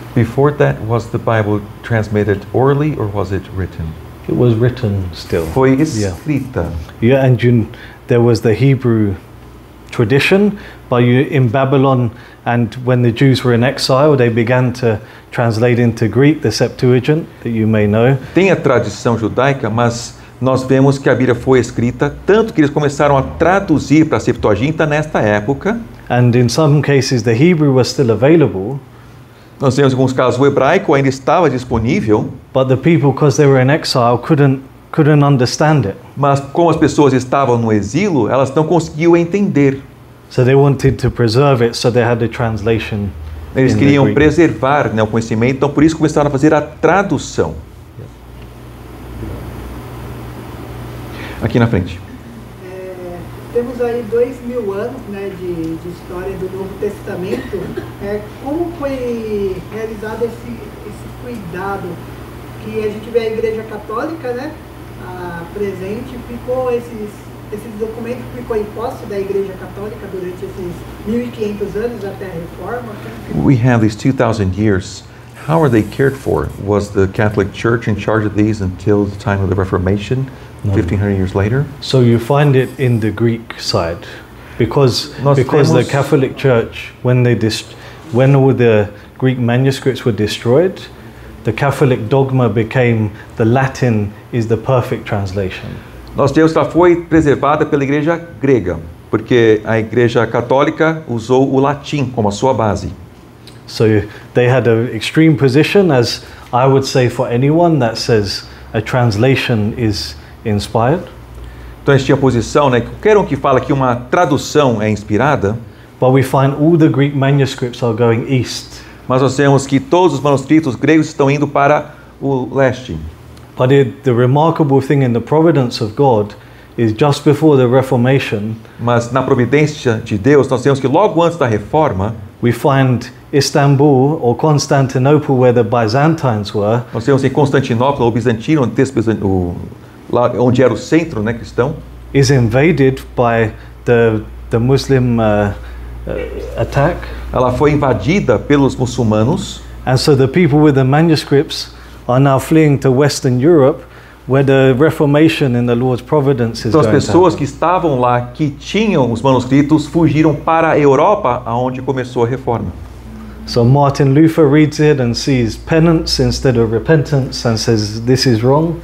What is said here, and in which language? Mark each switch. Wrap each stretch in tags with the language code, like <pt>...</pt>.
<en>Before that, was the Bible transmitted orally or was it written? It was written still.</en> <pt>Foi escrita.</pt> <en>Yeah, and there was the Hebrew tradition, but in Babylon, and when the Jews were in exile, they began to translate into Greek, the Septuagint, that you may know.</en> <pt>Tem a tradição judaica, mas nós vemos que a Bíblia foi escrita, tanto que eles começaram a traduzir para a Septuaginta nesta época.</pt> <en>And in some cases, the Hebrew was still available.</en> <pt>Nós temos alguns casos, o hebraico ainda estava disponível,</pt> <en>But the people, because they were in exile, couldn't understand it.</en> <pt>mas como as pessoas estavam no exílio, elas não conseguiam entender.</pt> <en>So they wanted to preserve it, so they had the translation.</en> <pt>Eles</pt> <en>in the</en> <pt>queriam</pt> <en>Greek.</en> <pt>preservar, né, o conhecimento, então por isso começaram a fazer a tradução. Aqui na frente. Temos aí 2000 anos, né, de história do Novo Testamento. Como foi realizado esse cuidado que a gente vê a Igreja Católica, né, presente, ficou esses documentos ficou em posse da Igreja Católica durante esses 1500 anos até a Reforma?</pt> <en>We have these 2,000 years. How are they cared for? Was the Catholic Church in charge of these until the time of the Reformation, 1,500 years later? So you find it in the Greek side, because the Catholic Church, when all the Greek manuscripts were destroyed, the Catholic dogma became the Latin is the perfect translation.</en> <pt>Nós temos que ela foi preservada pela Igreja grega, porque a Igreja Católica usou o latim como a sua base.</pt> <en>So they had an extreme position, as I would say for anyone that says a translation is inspired.</en> <pt>Então eles tinham a posição, né, que qualquer um que fala que uma tradução é inspirada,</pt> <en>but we find all the Greek manuscripts are going east.</en> <pt>mas nós vemos que todos os manuscritos gregos estão indo para o leste.</pt> <en>But the remarkable thing in the providence of God is just before the Reformation,</en> <pt>Mas na providência de Deus, nós temos que logo antes da Reforma,</pt> <en>we find Istanbul or Constantinople, where the Byzantines were,</en> <pt>nós temos em Constantinopla, o Bizantino, lá onde era o centro, né, cristão,</pt> <en>is invaded by the Muslim attack.</en> <pt>ela foi invadida pelos muçulmanos,</pt> <en>And so the people with the manuscripts are now fleeing to Western Europe, where the Reformation in the Lord's providence is</en> <pt>então as</pt> <en>going to</en> <pt>pessoas</pt> <en>happen.</en> <pt>que estavam lá, que tinham os manuscritos, fugiram para a Europa, aonde começou a Reforma.</pt> <en>So Martin Luther reads it and sees penance instead of repentance and says this is wrong.</en>